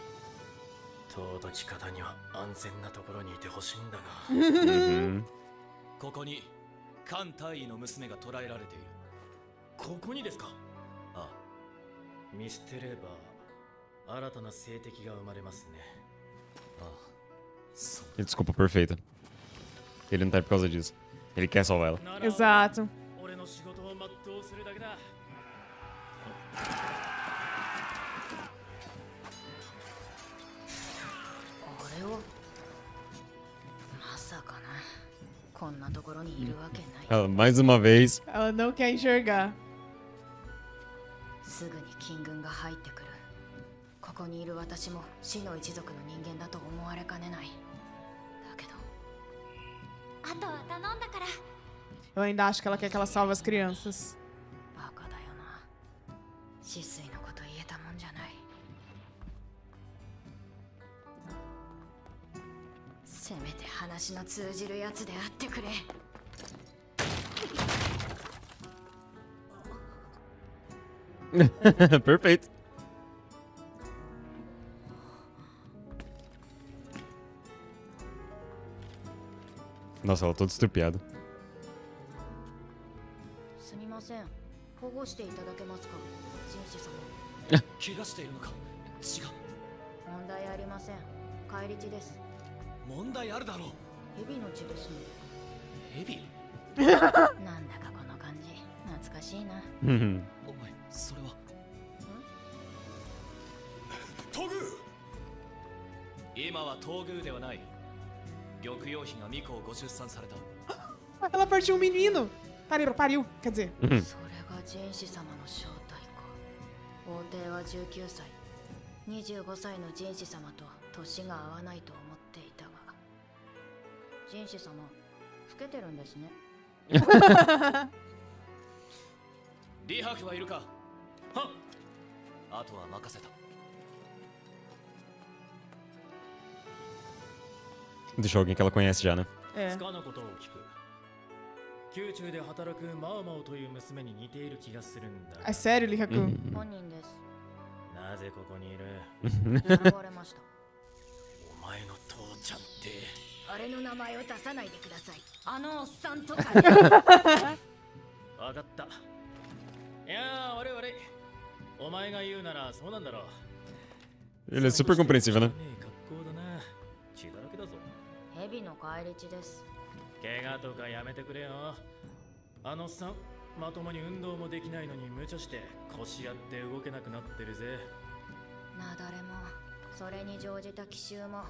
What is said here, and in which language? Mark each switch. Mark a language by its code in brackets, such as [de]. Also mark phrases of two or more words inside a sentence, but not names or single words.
[ja] 尊き方には安全なところにいてほしいんだが。ここに関大尉の娘が捕らえられている。ここにですか。ああ。見捨てれば新たな政敵が生まれますね。ああ。そう。 [pt] Desculpa perfeita. Ele não tá aí por causa disso. Ele quer salvar ela. Exato. [ja] 俺の仕事を全うするだけだ。こんなところにいるわけない。 [pt] Ela, mais uma vez. Ela não quer enxergar. [ja] すぐに金軍が入ってくる。ここにいる私も死の一族の人間だと思われかねない。だけど、あとは頼んだから。 [pt] Eu ainda acho que ela quer que ela salve as crianças. [ja] バカだよな。止水のこと言えたもんじゃない。せめて話の通じるやつであってくれ。 [pt] Perfeito. Nossa, ela toda estrupiada. [ja] すみません。保護していただけますか、紳士様。怪我しているのか。血が。問題ありません。返り血です。問題あるだろう。蛇の血ですので。蛇？なんだかこの感じ懐かしいな。お前それは。東宮。今は東宮ではない。玉葉妃が巫女をご出産された。 [pt] Ela partiu um menino. Pariu, quer dizer. [ja] それが紳士様の正体か。皇帝は19歳。25歳の紳士様と年が合わないと思っていたが。紳士様、老けてるんですね。李白はいるか。はっ。あとは任せた。 [pt] Deixou alguém que ela conhece já, né? É. [ja] つかのことを聞く。宮中で働くマオマオという娘に似ている気がするんだ。 [pt] É sério, Lihaku? [ja] 本人です。なぜここにいる。選ばれました。お前の父ちゃんって。あれの名前を出さないでください。あのおっさんとか。わかった。いやー、悪い悪い。お前が言うならそうなんだろう。 [pt] Ele é super compreensível, né? [ja] 格好だな。血だらけだぞ。蛇の返り血です。怪我とかやめてくれよ。あのおっさん、まともに運動もできないのに無茶して腰やって動けなくなってるぜ。なだれも、それに乗じた奇襲も。